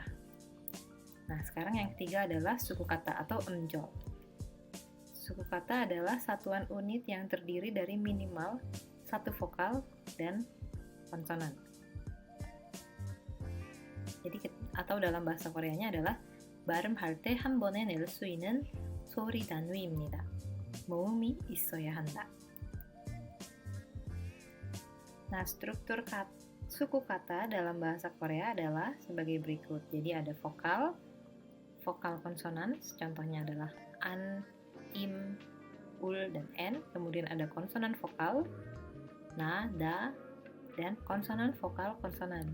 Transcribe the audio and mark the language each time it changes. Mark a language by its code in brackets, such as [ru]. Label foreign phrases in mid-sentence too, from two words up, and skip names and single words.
[id] Nah, sekarang yang ketiga adalah suku kata atau enjol. Suku kata adalah satuan unit yang terdiri dari minimal satu vokal dan konsonan. Jadi atau dalam bahasa Koreanya adalah [ko] 발음할 때 한 번에 낼 수 있는 소리 단위입니다. 모음이 있어야 한다. [id] Nah, struktur suku kata dalam bahasa Korea adalah sebagai berikut. Jadi ada vokal konsonan, contohnya adalah an, im, ul, dan n. Kemudian ada konsonan vokal, na, da, dan konsonan vokal konsonan.